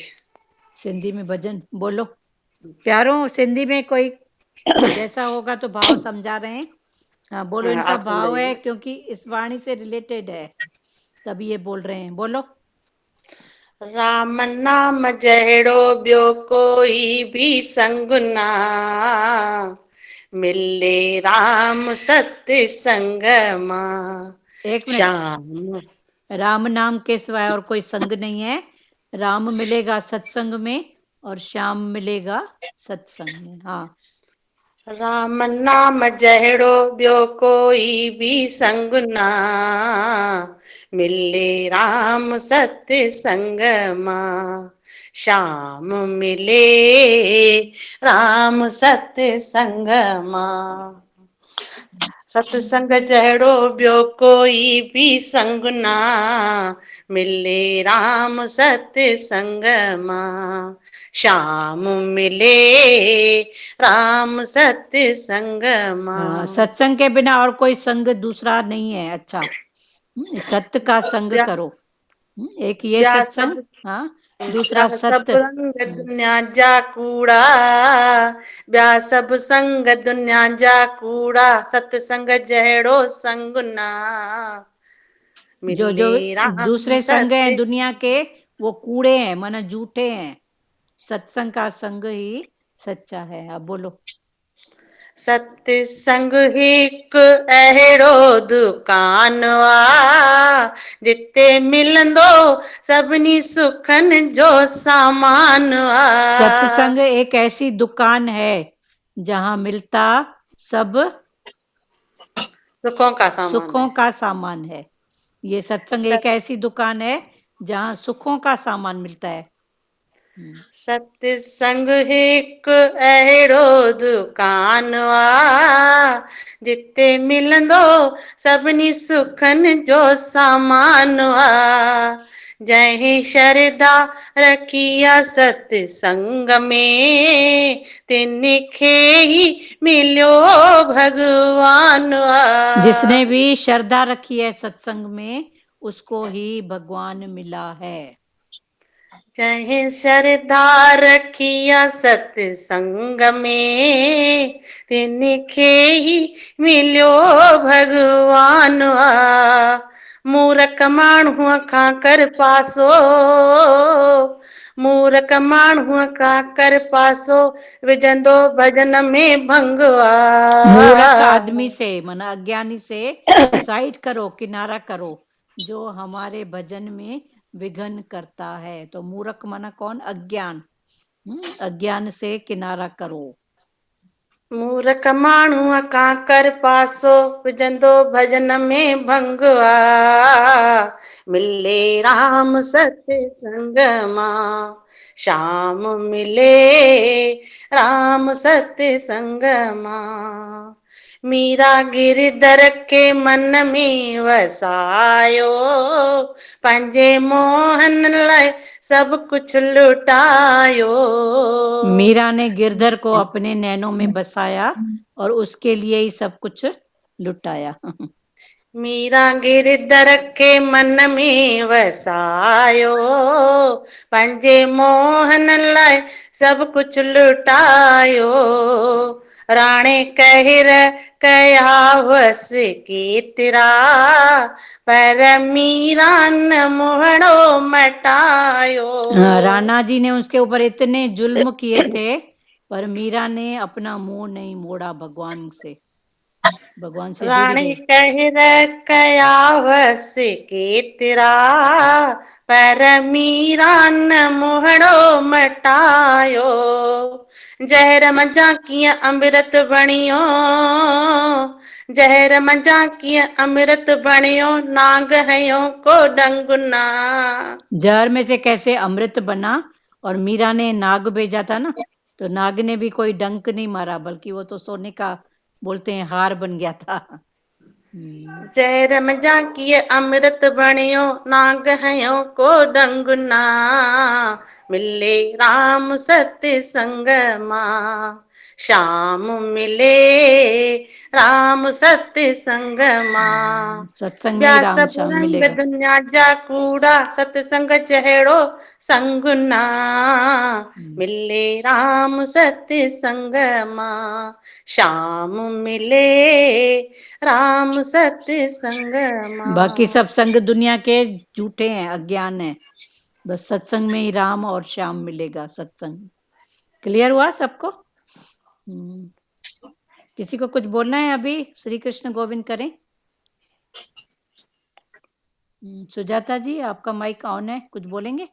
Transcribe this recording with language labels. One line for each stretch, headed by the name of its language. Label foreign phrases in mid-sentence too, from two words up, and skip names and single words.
Hindi: सिंधी में भजन बोलो प्यारों। सिंधी में कोई जैसा होगा तो भाव समझा रहे हैं। हाँ बोलो, इनका आप भाव है समझाइए। क्योंकि इस वाणी से रिलेटेड है, तभी ये बोल रहे हैं। बोलो।
Sindhi: राम नाम जहिड़ो ॿियो कोई भी संग ना, मिले राम सत्य संग मां।
Hindi: एक मिनट, श्याम राम नाम के सिवाय और कोई संग नहीं है। राम मिलेगा सत्संग में और श्याम मिलेगा सत्संग में। हाँ,
Sindhi: राम नाम जहिड़ो ॿियो कोई भी संग ना, मिले राम सत्य संग मां। श्याम मिले राम सत्य संग मां। सत्संग जहिड़ो ॿियो कोई भी संग ना, मिले राम सत्य संग मां। श्याम मिले राम सत्य संग
Hindi: हाँ,
Sindhi: मां।
Hindi: सत्संग के बिना और कोई संग दूसरा नहीं है। अच्छा, सत्य का संग
Sindhi: ब्या
Hindi: करो। एक ये
Sindhi: ब्या
Hindi: सत्संग, सब हाँ,
Sindhi: ॿिया
Hindi: दूसरा सब सत्य।
Sindhi: रंग दुनिया जा कूड़ा, ॿिया सब संग दुनिया जा कूड़ा, सत्संग जहिड़ो संग ना,
Hindi: जो जो
Sindhi: मिले राम
Hindi: दूसरे संग हैं सत्य। दुनिया के, वो कूड़े हैं, माना झूठे हैं। सत्संग का संग ही सच्चा है। अब बोलो।
Sindhi: सत्य संग हिक अहिड़ो दुकान आ, जिते मिलंदो सभिनी सुखन जो सामान आ।
Hindi: सत्संग एक ऐसी दुकान है जहां मिलता सब सुखों का सामान सुखों है। का सामान है। ये सत्संग एक ऐसी दुकान है जहां सुखों का सामान मिलता है।
Sindhi: सत्संग हिक अहिड़ो दुकान आ, जिते मिलंदो सभिनी सुखन जो सामान आ। जंहिं श्रद्धा रखी आ सत्संग में, तिनखे ही मिलियो भगवान आ।
Hindi: जिसने भी श्रद्धा रखी है सत्संग में, उसको ही भगवान मिला है।
Sindhi: जंहिं श्रद्धा रखी आ सत्संग में, तिनखे ही मिलियो भगवान आ। मूरख माण्हूअ खां कर पासो, मूरख माण्हूअ खां कर पासो, विझंदो भजन में भंग
Hindi: मूर्ख
Sindhi: आ।
Hindi: आदमी से, माना अज्ञानी से साइड करो, किनारा करो, जो हमारे भजन में विघ्न करता है। तो मूर्ख माना कौन? अज्ञान। अज्ञान से किनारा करो।
Sindhi: मूरख माण्हूअ खां कर पासो, विझंदो भजन में भंग आ। मिले राम सत्य संग मां, श्याम मिले राम सत्य संग मां। मीरा गिरधर के मन में वसायो, पंहिंजे मोहन लाइ सब कुछ लुटायो।
Hindi: मीरा ने गिरधर को अपने नैनों में बसाया और उसके लिए ही सब कुछ लुटाया।
Sindhi: मीरा गिरधर के मन में वसायो, पंहिंजे मोहन लाइ सब कुछ लुटायो। राणे कहर कया वस केतिरा, पर मीरा न मोहणो मटायो।
Hindi: राणा जी ने उसके ऊपर इतने जुल्म किए थे, पर मीरा ने अपना मुंह नहीं मोड़ा भगवान से। भगवान से जुड़ी रानी है।
Sindhi: कह कयावस के तेरा पर मीरा न मोहड़ो मटायो जहर मजा किया अमृत बणियो जहर मजा किया अमृत बणियो नाग हयो को डंगुना।
Hindi: जहर में से कैसे अमृत बना, और मीरा ने नाग भेजा था ना, तो नाग ने भी कोई डंक नहीं मारा, बल्कि वो तो सोने का बोलते हैं हार बन गया था।
Sindhi: जहर मजा किए अमृत बणियो नाग हयो को डंगुना मिले राम सत्य संग मां श्याम मिले राम सत्य संग मां
Hindi: सत्संग में ही व्यास राम श्याम रंग मिलेगा।
Sindhi: दुनिया जा कूड़ा सत्संग जहड़ो संगुना मिले राम सत्य संग मां श्याम मिले राम सत्य संग मां।
Hindi: बाकी सब संग दुनिया के झूठे हैं, अज्ञान है, बस सत्संग में ही राम और श्याम मिलेगा। सत्संग क्लियर हुआ सबको? किसी को कुछ बोलना है अभी? श्री कृष्ण गोविंद करें। सुजाता जी आपका
English: mic on
Hindi: है, कुछ बोलेंगे?